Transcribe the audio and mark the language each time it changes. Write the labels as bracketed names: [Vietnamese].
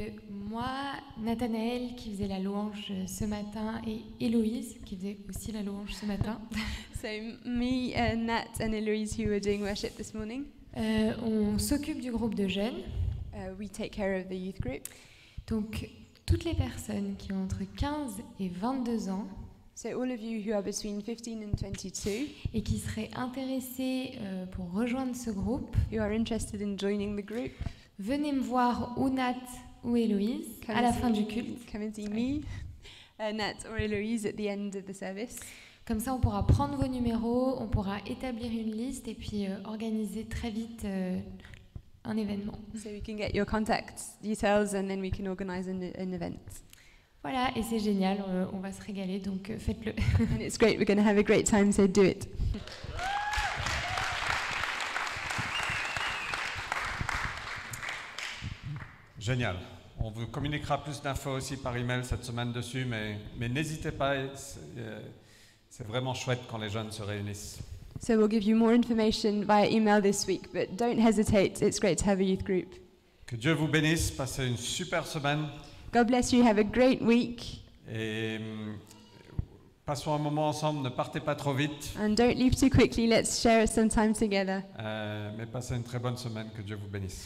[French] Moi, Nathanaël qui faisait la louange ce matin et Héloïse qui faisait aussi la louange ce matin, [English] So me, Nat and Eloise who were doing worship this morning, [French] on s'occupe du groupe de jeunes. [English] we take care of the youth group. [French] Donc toutes les personnes qui ont entre 15 et 22 ans [English] So all of you who are between 15 and 22 [French] et qui seraient intéressées pour rejoindre ce groupe, [English] who are interested in joining the group, [French] venez me voir ou Nat ou Héloïse à la fin du culte. [English] Come and see me, Nat or Eloise at the end of the service. [French] Comme ça, on pourra prendre vos numéros, on pourra établir une liste et puis organiser très vite un événement. [English] So we can get your contact details and then we can organize an event. [French] Voilà, et c'est génial, on va se régaler, donc faites-le. [English] And it's great, we're going to have a great time, so do it. [French] Génial. On vous communiquera plus d'infos aussi par email cette semaine dessus, mais n'hésitez pas, c'est vraiment chouette quand les jeunes se réunissent. [English] So we'll give you more information via email this week, but don't hesitate, it's great to have a youth group. [French] Que Dieu vous bénisse, passez une super semaine [English] God bless you, have a great week, [French] et passons un moment ensemble, ne partez pas trop vite, [English] and don't leave too quickly, let's share some time together. [French] mais passez une très bonne semaine, que Dieu vous bénisse.